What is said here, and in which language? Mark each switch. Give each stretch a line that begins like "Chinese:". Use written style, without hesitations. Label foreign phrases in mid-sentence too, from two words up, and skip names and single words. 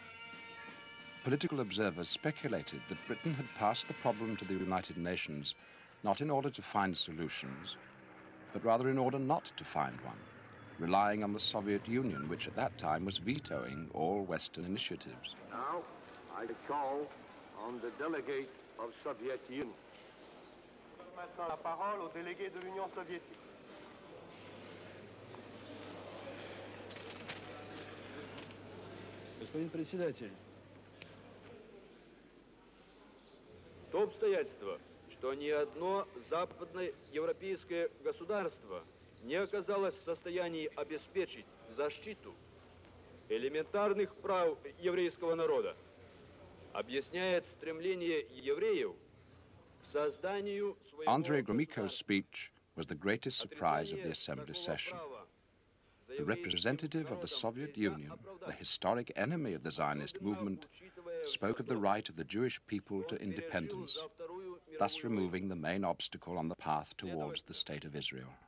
English: Political observers speculated that Britain had passed the problem to the United Nations not in order to find solutions, but rather in order not to find one, relying on the Soviet Union, which at that time was vetoing all Western initiatives. Now, I call on the delegate of Soviet Union.
French: Maintenant la parole au délégué de l'Union soviétique.
Russian: Господин председатель. То обстоятельство, что ни одно западноевропейское государство не оказалось в состоянии обеспечить защиту элементарных прав еврейского народа, объясняет стремление евреев к созданию своего
English: Andrei Gromyko's
Russian: государства.
English: speech was the greatest surprise of the Assembly session. The representative of the Soviet Union, the historic enemy of the Zionist movement, spoke of the right of the Jewish people to independence, thus removing the main obstacle on the path towards the State of Israel.